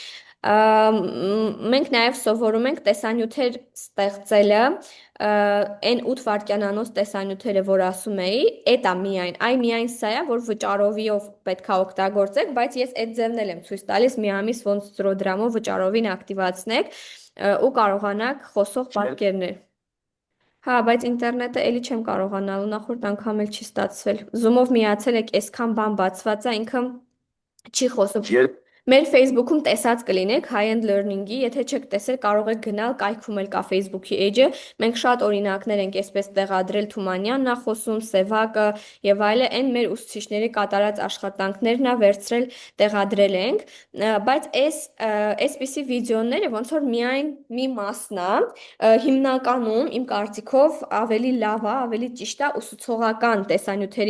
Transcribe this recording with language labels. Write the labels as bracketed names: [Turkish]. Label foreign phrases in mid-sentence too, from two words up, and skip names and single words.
[Armenian] Մենք նաև սովորում ենք տեսանյութեր ստեղծելը, այն 8 վայրկյանանոց տեսանյութերը, որ ասում էի, այդ է միայն սա է, որ վճարովիով պետքա օգտագործեք, բայց ես այդ ձևն էլ եմ ցույց տալիս, մի ամիս ոնց ծրոդրամով վճարովին ակտիվացնեք ու կարողանաք խոսող պատկերներ։ Հա, բայց ինտերնետը էլի չեմ կարողանալու, նախորդ անգամ էլ չի ստացվել։ Zoom-ով միացել եք, այսքան բան բացված է, ինքը չի խոսում։ Մեր Facebook-ում տեսած կլինեք [English] high-end learning- [Armenian] ի, եթե չեք տեսել, կարող եք գնալ, կայքում էլ կա Facebook-ի էջը։ Մենք շատ օրինակներ ենք այսպես տեղադրել, Թումանյանն է խոսում, Սևակը եւ այլը, այն մեր ուսուցիչների կատարած աշխատանքներն է վերցրել, տեղադրել ենք, բայց այսպիսի վիդեոները ոնց որ միայն մի մասն է, հիմնականում իմ կարծիքով ավելի լավ է, ավելի ճիշտ է ուսուցողական տեսանյութերի